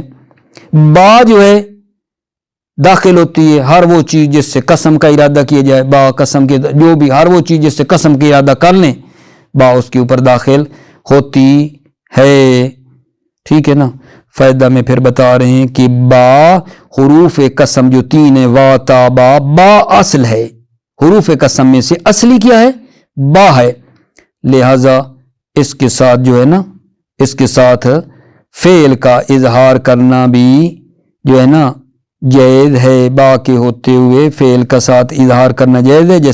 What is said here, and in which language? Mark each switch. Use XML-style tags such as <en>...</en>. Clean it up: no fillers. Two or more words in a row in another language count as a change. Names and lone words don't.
<ur>با جو ہے داخل ہوتی ہے ہر وہ چیز جس سے قسم کا ارادہ کیا جائے، با قسم کے جو بھی ہر وہ چیز جس سے قسم کا ارادہ کر لیں با اس کے اوپر داخل ہوتی ہے. ٹھیک ہے نا. فائدہ میں پھر بتا رہے ہیں کہ با حروف قسم جو تین ہے، وا تا با اصل ہے. حروف قسم میں سے اصلی کیا ہے؟ با ہے. لہذا اس کے ساتھ جو ہے نا، اس کے ساتھ فعل کا اظہار کرنا بھی جو ہے نا جائز ہے. با کے ہوتے ہوئے فعل کا ساتھ اظہار کرنا جائز ہے.</ur>